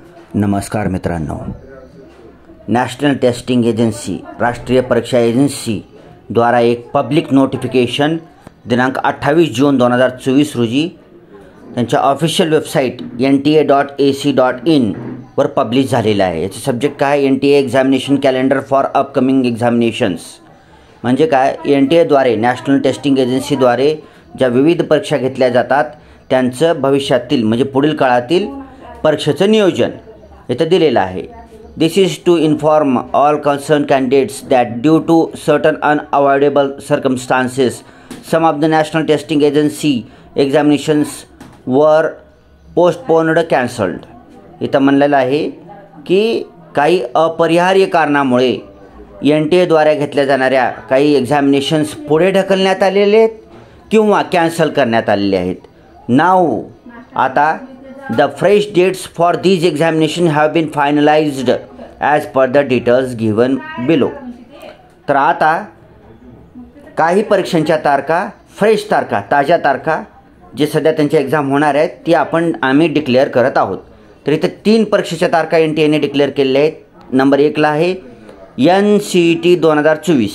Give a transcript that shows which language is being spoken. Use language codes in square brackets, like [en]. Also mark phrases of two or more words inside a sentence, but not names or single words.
[mr] नमस्कार मित्रांनो, [en] National Testing Agency [mr] राष्ट्रीय परीक्षा एजन्सी द्वारा एक [en] public notification [mr] दिनांक 28 जून 2024 रोजी त्यांच्या [en] official website [mr] nta.ac.in वर पब्लिश झालेला आहे। याचे सब्जेक्ट काय? [en] NTA examination calendar for upcoming examinations. [mr] म्हणजे काय? NTA द्वारे [en] National Testing Agency [mr] द्वारे ज्या विविध परीक्षा घेतल्या जातात त्यांचं भविष्यातील म्हणजे पुढील काळातील परीक्षेचं नियोजन इथे दिलेलं आहे। [en] This is to inform all concerned candidates that due to certain unavoidable circumstances, some of the National Testing Agency examinations were postponed, cancelled. [mr] इथं म्हणलेलं आहे की काही अपरिहार्य कारणामुळे NTA द्वारे घेतल्या जाणाऱ्या काही एक्झामिनेशन्स पुढे ढकलण्यात आलेले आहेत किंवा कॅन्सल करण्यात आलेले आहेत। नाव आता [en] the fresh dates for these examinations have been finalized as per the details given below. [mr] तर आता काही परीक्षांच्या तारखा, फ्रेश तारखा, ताज्या तारखा जे सध्या त्यांच्या एक्झाम होणार आहेत ती आम्ही डिक्लेअर करत आहोत। तर इथे 3 परीक्षेच्या तारखा NTAने डिक्लेअर केलेल्या आहेत। नंबर 1ला आहे NCET 2024।